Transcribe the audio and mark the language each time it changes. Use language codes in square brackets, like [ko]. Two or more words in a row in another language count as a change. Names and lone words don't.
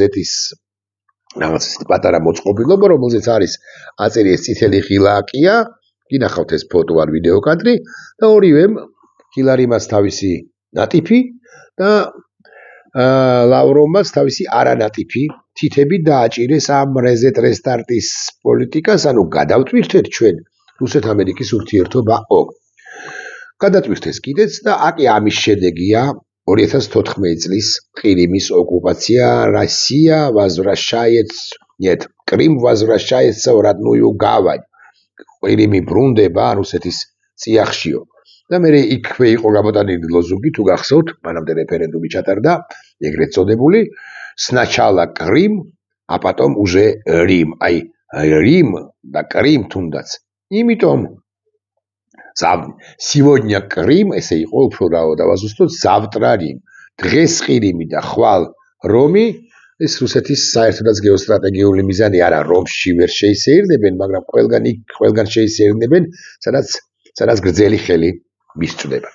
[ka] რაღაც პატარა მოწყობილობა, რომელზეც არის აწერი ეს წითელი ღილაკია, გინახავთ ეს ფოტო ან ვიდეო კადრი და ორივემ ჰილარი მას თავისი ნატიფი და ლავროვმაც თავისი არანატიფი თითები დააჭირეს ამ რეზეტის პოლიტიკას, ანუ გადავტვირთეთ ჩვენ რუსეთ-ამერიკის ურთიერთობაო. გადატვირთეს კიდეც და აკი ამის შედეგია 2014 წლის ყირიმის ოკუპაცია, [ru] Крым возвращается в родную гавань. [ka] ყირიმი ბრუნდება რუსეთის წიაღშიო. და მე იქვე იყო გამოტანილი ლოზუნგი, თუ გახსოვთ, მანამდე რეფერენდუმი ჩატარდა, ეგრეთ წოდებული, [ru] сначала Крым, а потом уже Рим. [ka] Აი, Рим და Крым თუნდაც. იმიტომ сегодня Крым, ესე იყო უფრო დავაზუსტოთ, [ru] завтра Рим. [ka] დღეს ყირიმი და ხვალ რომი, ეს რუსეთის საერთოდაც გეოსტრატეგიული მიზანი არა, რომში ვერ შეისეირნებენ, მაგრამ ყველგან შეისეირნებენ, სადაც გრძელი ხელი მისწვდებათ.